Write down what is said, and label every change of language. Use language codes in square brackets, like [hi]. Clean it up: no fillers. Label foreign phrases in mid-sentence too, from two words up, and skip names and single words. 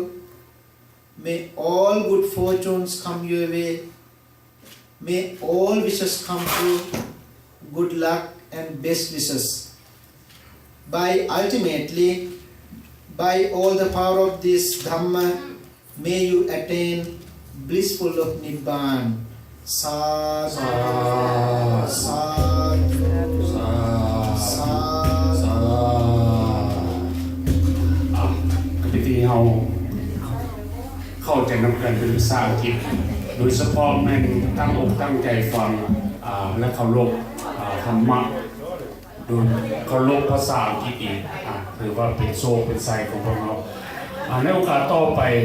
[en] May all good fortunes come your way. May all wishes come true. Good luck and best wishes. By ultimately, by all the power of this Dhamma, may you attain blissful of Nibbana. [pi] Sadhu, sadhu, sadhu. [tts] พิธีเฮาเข้าใจนำกันเป็นภาษาอังกฤษโดยเฉพาะแม่นตั้งอกตั้งใจฟังและเคารพธรรมะโดยเคารพภาษาอังกฤษอีกถือว่าเป็นโซ่เป็นไซของพวกเราในโอกาสต่อไป